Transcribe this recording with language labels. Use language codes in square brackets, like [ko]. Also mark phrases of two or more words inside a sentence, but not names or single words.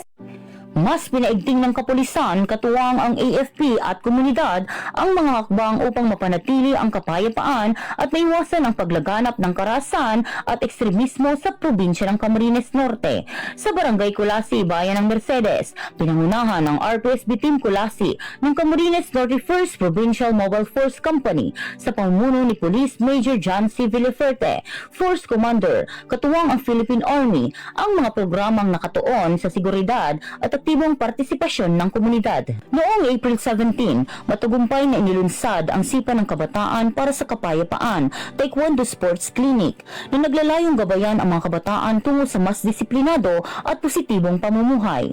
[tl] Mas pinaigting ng kapulisan, katuwang ang AFP at komunidad ang mga hakbang upang mapanatili ang kapayapaan at maiwasan ang paglaganap ng karahasan at ekstremismo sa probinsya ng Camarines Norte. Sa Barangay Kulasi, Bayan ng Mercedes, pinangunahan ng RPSB Team Kulasi ng Camarines Norte 1st Provincial Mobile Force Company sa pamumuno ni Police Major John C. Villaferte, [en] Force Commander, [tl] katuwang ang Philippine Army, ang mga programang nakatuon sa seguridad at aktibong partisipasyon ng komunidad. Noong April 17, matagumpay na inilunsad ang Sipa ng Kabataan para sa Kapayapaan, Taekwondo Sports Clinic, na naglalayong gabayan ang mga kabataan tungo sa mas disiplinado at positibong pamumuhay.